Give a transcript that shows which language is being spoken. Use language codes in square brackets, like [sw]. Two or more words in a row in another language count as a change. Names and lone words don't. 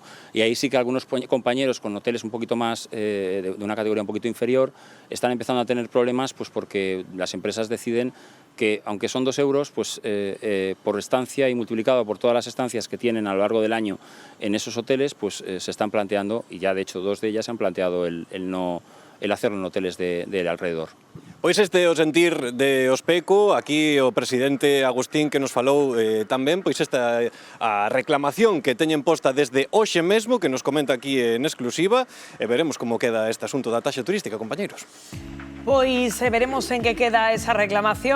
[es] Y ahí sí que algunos compañeros con hoteles un poquito más, de una categoría un poquito inferior, están empezando a tener problemas pues porque las empresas deciden que, aunque son 2 euros, pues por estancia y multiplicado por todas las estancias que tienen a lo largo del año en esos hoteles, pues se están planteando, y ya de hecho 2 de ellas se han planteado el hacerlo en hoteles del alrededor. [gl] Pois este é o sentir de Ospeco, aquí o presidente Agustín que nos falou tamén, pois esta a reclamación que teñen posta desde hoxe mesmo, que nos comenta aquí en exclusiva, e veremos como queda este asunto da taxa turística, compañeiros. Pois veremos en que queda esa reclamación.